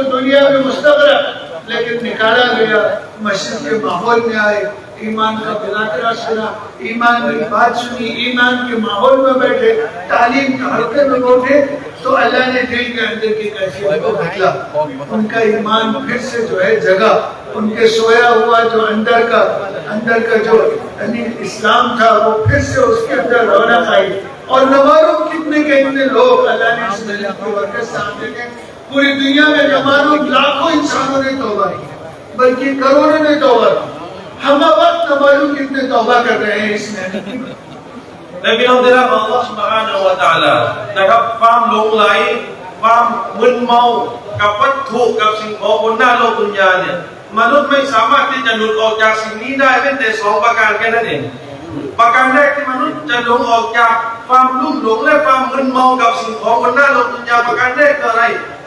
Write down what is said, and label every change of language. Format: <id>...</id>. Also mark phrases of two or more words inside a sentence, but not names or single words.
<hi>दुनिया में मुस्तग़रक़, लेकिन निकाला गया, मस्जिद के माहौल में आए, ईमान का मुज़ाकरा सुना, ईमान की बात सुनी, ईमान के माहौल में बैठे, तालीम के हल्के में बैठे, तो अल्लाह ने दिल के अंदर की कैफियत को बदला, उनका ईमान फिर से जो है जगा, उनके सोया हुआ जो अंदर का जो यानी इस्लाम था वो फिर से उसके अंदर रौनक आई। और न मालूम कितने के इतने लोग अल्लाह ने इस मिलत की बरकत से देखे, पूरी दुनिया में न मालूम लाखों इंसानों ने तौबा की, बल्कि करोड़ों ने तौबा की, हम वक्त न मालूम कितने तौबा कर रहे हैं इसमें।</hi> <th>และพี่น้องที่รักของอัลลอฮฺ</th> <ar>سبحانه وتعالى</ar> <th>นะครับความหลงไหลความมึนเมากับวัตถุกับสิ่งของบนหน้าโลกดุนยาเนี่ยมนุษย์ไม่สามารถที่จะหลุดออกจากสิ่งนี้ได้เป็นแต่ 2 ประการแค่นั้นเองประการแรกที่มนุษย์จะหลงออกจากความลุ่มหลงและความมึนเมากับสิ่งของบนหน้าโลกดุนยาประการแรกคืออะไรอั</th>